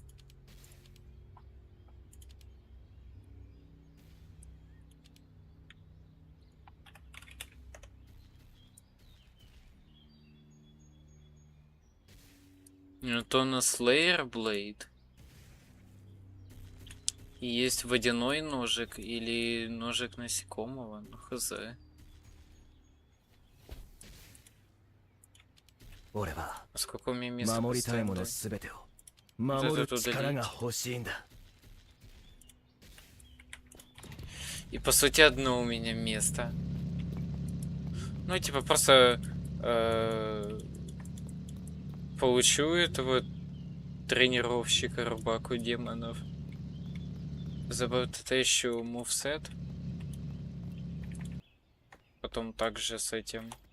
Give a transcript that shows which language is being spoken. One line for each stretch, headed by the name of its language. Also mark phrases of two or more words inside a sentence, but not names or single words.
Russian: То на Slayer Blade. И есть водяной ножик или ножик насекомого, ну хз.
Japanese: 俺は
Russian: Сколько у меня места
Japanese: 守りたいもの
Russian: постоянно?
Japanese: すべてを守る力が欲しいんだ。
Russian: И по сути одно у меня место. Ну типа просто получу этого тренировщика рубаку демонов. Это еще мувсет. Потом также с этим.